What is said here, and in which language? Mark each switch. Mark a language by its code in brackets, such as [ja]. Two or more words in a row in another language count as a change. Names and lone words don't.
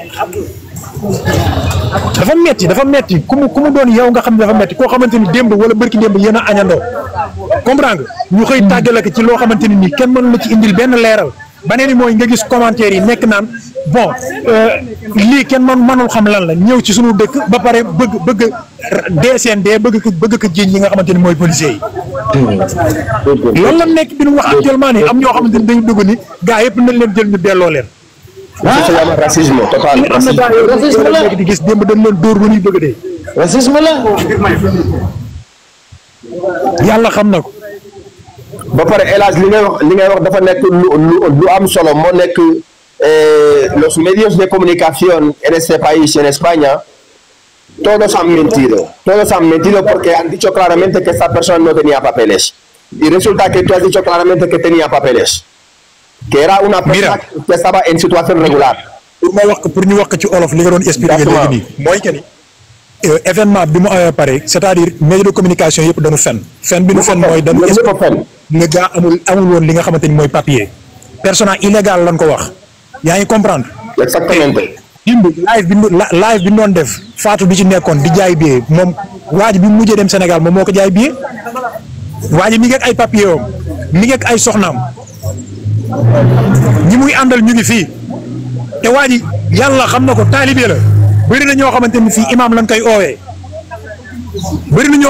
[wo] dafa metti ku mu doon yow nga xam ne dafa metti koo xamante ni démb wala bërki démb yéen a añandoo comprendre nga ñu xëy tàggale ko ci loo xamante ni nii kenn mënu la ci indil benn leeral baneen ni mooy nga gis commentaire yi nekk naan bon lii kenn mënul xam lan la ñëw ci suñu dëkk ba pare bëgg DSND bëgg ko jiiñ ñi nga xamante ni mooy policiers yi loolu la nekk bi ñu wax actuellement nii am ñoo xamante ni dañu dugg ni gaa yëpp nañ leen jël ñu delloo leen [fr] racisme total [wo] am na gaa yooyu léegi di gis démb dañ leen dóor ba ñuy bëgg dee racisme la yàlla xam na ko ba pare El Hadj li ngay wax dafa nekk lu am solo moo nekk [es] los medios de comunicación en este país en España todos han mentido porque han dicho claramente que esta persona no tenía papeles y resulta que tú has dicho claramente que tenía papeles que era una persona que estaba en situación regular [wo] pour ñu wax ko ci olof li nga doon expliquer léegi nii mooy que ni événement bi mu amee pare [fr] c'est-à-dire média de communication [wo] yëpp dañu fen bi nu fen mooy dañu le gars amul woon li nga xamante ni mooy papier persona illégal lañ ko wax yaa ngi comprendre. [fr] exactement. [wo] dimb live bi ñu doon def Fatou bi ci nekkoon di jaay billet moom waa ji bi mu mujjee dem Sénégal moom moo ko jaay billet waa ji mi ngi ak ay papier am mi ngi ak ay soxnaam ñi muy àndal ñu ngi fii te waa ji yàlla xam na ko taalibe la bëri na ñoo xamante ni fii imam lañ koy oowee bëri na